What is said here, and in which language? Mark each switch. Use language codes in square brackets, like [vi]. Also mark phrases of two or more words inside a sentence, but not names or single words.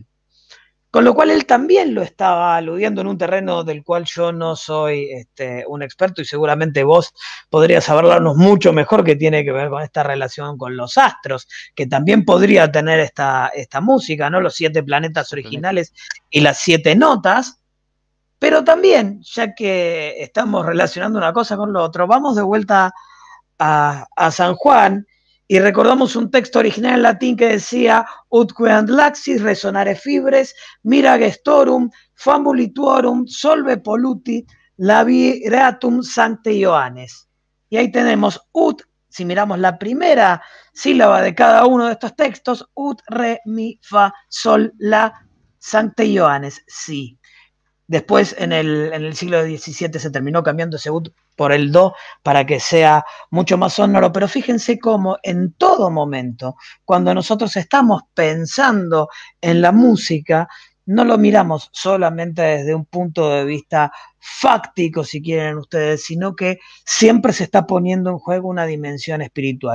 [es] Con lo cual él también lo estaba aludiendo en un terreno del cual yo no soy un experto, y seguramente vos podrías hablarnos mucho mejor, que tiene que ver con esta relación con los astros, que también podría tener esta música, ¿no? Los 7 planetas originales y las 7 notas. Pero también, ya que estamos relacionando una cosa con lo otro, vamos de vuelta a San Juan y recordamos un texto original en latín que decía: [la] utqueant laxis resonare fibres, mira gestorum, famulituorum, solve polluti, labireatum sancte Ioannes. [es] Y ahí tenemos ut, si miramos la primera sílaba de cada uno de estos textos: [la] ut, re, mi, fa, sol, la, sancte Ioannes, [es] sí. Después, en el siglo XVII, se terminó cambiando ese ut por el do para que sea mucho más sonoro. Pero fíjense cómo en todo momento, cuando nosotros estamos pensando en la música, no lo miramos solamente desde un punto de vista fáctico, si quieren ustedes, sino que siempre se está poniendo en juego una dimensión espiritual.